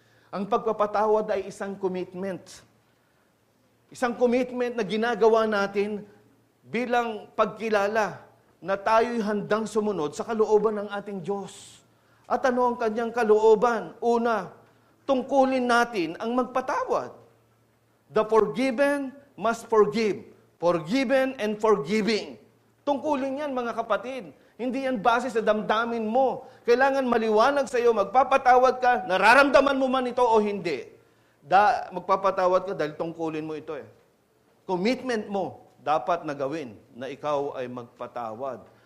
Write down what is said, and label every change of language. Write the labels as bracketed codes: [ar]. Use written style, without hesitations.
[tl] Ang pagpapatawad ay isang commitment. Isang commitment na ginagawa natin bilang pagkilala na tayo'y handang sumunod sa kalooban ng ating Diyos. At ano ang kanyang kalooban? Una, tungkulin natin ang magpatawad. [en] The forgiven must forgive. Forgiven and forgiving. [tl] Tungkulin yan, mga kapatid. Hindi yan base sa damdamin mo. Kailangan maliwanag sa iyo, magpapatawad ka, nararamdaman mo man ito o hindi. Magpapatawad ka dahil tungkulin mo ito eh. Commitment mo, dapat na gawin na ikaw ay magpatawad.